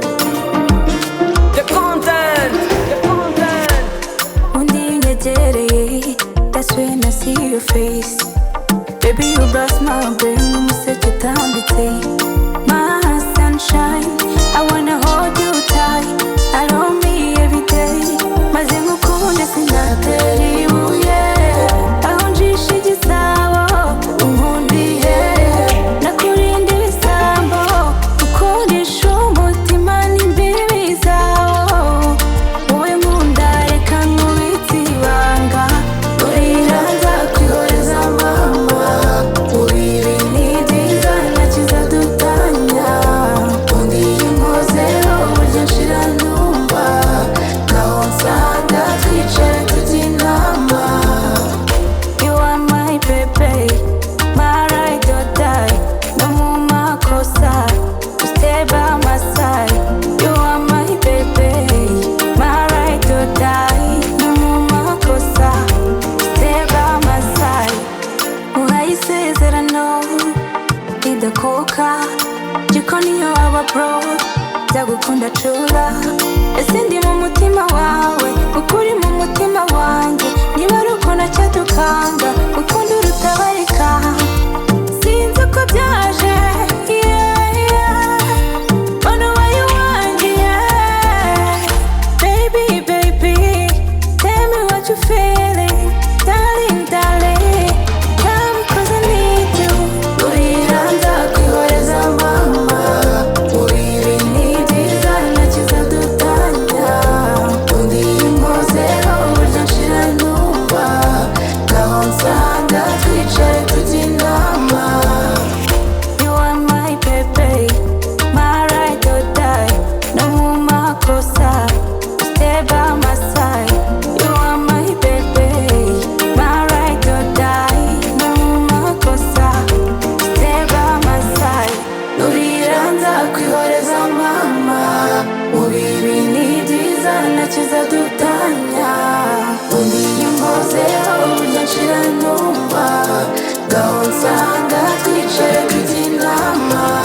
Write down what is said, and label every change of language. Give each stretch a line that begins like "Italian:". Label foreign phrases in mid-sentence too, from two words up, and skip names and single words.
English: The content, the content.
Kinyarwanda: Undi unyegereye,
English: that's when I see your face. Baby, you bust my brain,
Kinyarwanda: umuseke utambitse.
English: My sunshine, I wanna hold you tight. Allow me every day.
Kinyarwanda: Maze ngukunde sinatera ibuye. Aho njishe igisabo, unkundiye. Nakurinda ibisambo, ukundisha umutima n'imbibi zawo. Wowe nkunda, reka nkubitse ibanga. Urira nzakwihoreza mama. Ubibi ni byiza, nta kizadutanya. Undi iyo unkozeho, burya nshira numva. Ngaho nsanga twicare tujye inama.
English: You are my baby, my ride or die.
Kinyarwanda: No mu makosa,
English: you stay by my side. You are my baby, my ride or die.
Kinyarwanda: No mu makosa,
English: you stay by my side.
Kinyarwanda: Uhaye isezerano ridakuka, jiko niyo waba bro, nzagukunda cura. Ese ndi mu mutima wawe, ukuri mu mutima wanjye. Niba ari uko nacyadukanga, ukunda urutabarika. Sinzi uko byaje, yeah, yeah. Mbona ubaye uwanjye, yeah.
English: Baby, baby, tell me what you feeling. Darling, darling, come 'cause I need you.
Kinyarwanda: Urira nzakwihoreza mama. Ubibi ni byiza, nta kizadutanya. Undi iyo unkozeho, burya nshira numva. Ngaho nsanga twicare tujye inama.
English: You are my baby, my ride or die.
Kinyarwanda: No mu makosa,
English: stay by my side. You are my baby, my ride or die.
Kinyarwanda: No mu makosa,
English: stay by my side.
Kinyarwanda: Nurira nzakwihoreza mama. Mu bibi ni byiza, nta kizadutanya. Undi iyo unkozeho, burya nshira numva. Ngaho nsanga twicare tujye inama.